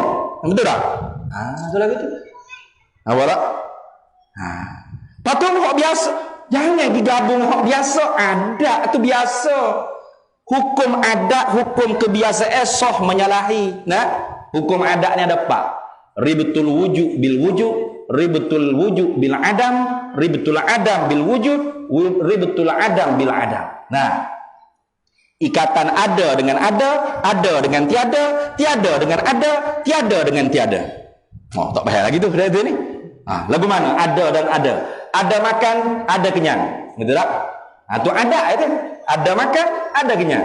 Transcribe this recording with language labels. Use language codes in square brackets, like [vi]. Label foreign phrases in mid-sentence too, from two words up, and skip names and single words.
[ms] Betul tak? Betul lah gitu. Apa tak? Patut hak biasa. Jangan digabung hak biasa, adat tu biasa. Hukum adat, hukum kebiasaan sah menyalahi. Nah, hukum adat ni ada 4. [ar] ربط الوجود بالوجود، ربط الوجود بالعدم، ربط العدم بالوجود، ربط العدم بالعدم. [ms] Nah, ikatan ada dengan ada dengan tiada, tiada dengan ada, tiada dengan tiada. Tak payah lagi tu dah tu ni. Lagu mana? Ada dan ada. Ada makan, ada kenyang. Betul tak? Tu ada itu. Ada makan, ada kenyang.